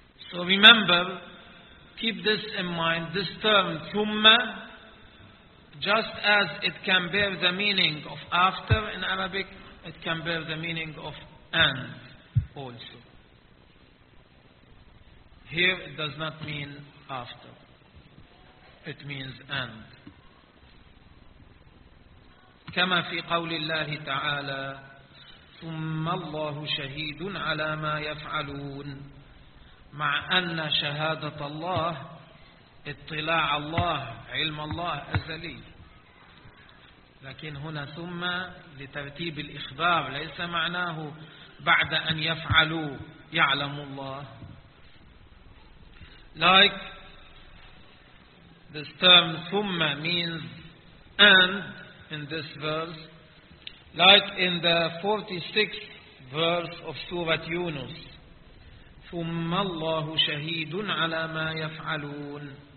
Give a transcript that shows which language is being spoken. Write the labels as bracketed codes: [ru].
[en] So remember, keep this in mind, this term, thumma, just as it can bear the meaning of after in Arabic, it can bear the meaning of and. Also, here it does not mean after, it means and. [ar] كما في قول الله تعالى ثم الله شهيد على ما يفعلون مع أن شهادة الله اطلاع الله علم الله أزلي لكن هنا ثم لترتيب الإخبار ليس معناه بعد أن يفعلوا يعلم الله. [en] Like this term ثم means and in this verse, like in the 46th verse of Surah Yunus, [ar] ثم الله شهيد على ما يفعلون.